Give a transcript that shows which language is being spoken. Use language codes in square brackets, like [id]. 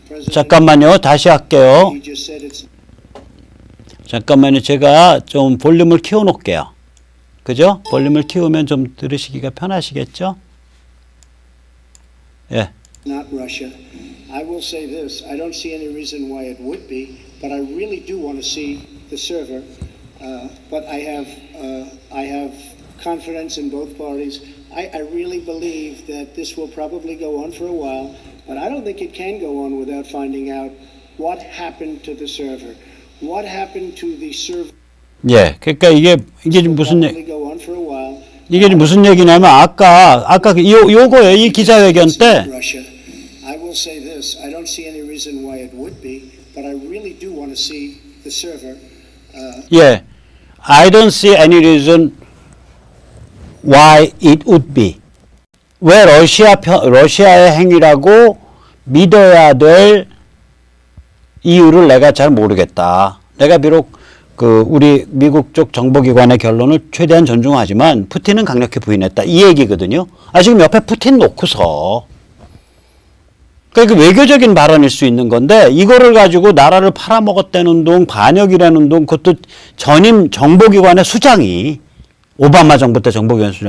[ko] 잠깐만요. 다시 할게요. 잠깐만요. 제가 좀 볼륨을 키워 놓을게요. 그죠? 볼륨을 키우면 좀 들으시기가 편하시겠죠? 예. [en] Not Russia. I will say this. I don't see any reason why it would be, but I really do want to see the server. But I have confidence in both parties. I really believe that this will probably go on for a while, but I don't think it can go on without finding out what happened to the server. What happened to the server? [ko] 예, 그러니까 이게 무슨 [en] Probably go on for a while. [ko] 이게 무슨 얘기냐면 아까 요거예요. 이 기자회견 때 [en] Russia. I will say this. I don't see any reason why it would be, but I really do want to see the server. 예, I don't see any reason why it would be. [ko] 왜 러시아의 행위라고 믿어야 될 이유를 내가 잘 모르겠다. 내가 비록 그 우리 미국 쪽 정보기관의 결론을 최대한 존중하지만 푸틴은 강력히 부인했다. 이 얘기거든요. 지금 옆에 푸틴 놓고서. 그러니까 외교적인 발언일 수 있는 건데 이거를 가지고 나라를 팔아먹었다는 둥 반역이라는 둥 그것도 전임 정보기관의 수장이 오바마 정부 때 정보기관 수장.